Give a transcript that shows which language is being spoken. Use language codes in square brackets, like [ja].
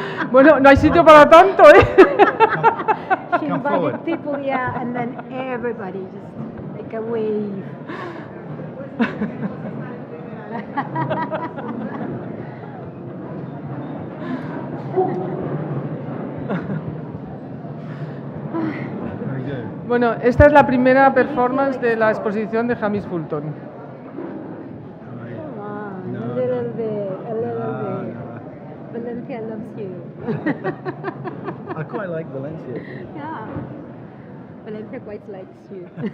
[es] Bueno, no hay sitio para tanto, ¿eh? [en] She invited people, yeah, and then everybody just make a wave. [es] Bueno, esta es la primera performance de la exposición de Hamish Fulton. [en] Come on, a little bit, a little bit. Valencia loves you. I quite like Valencia. Yeah, Valencia quite likes you.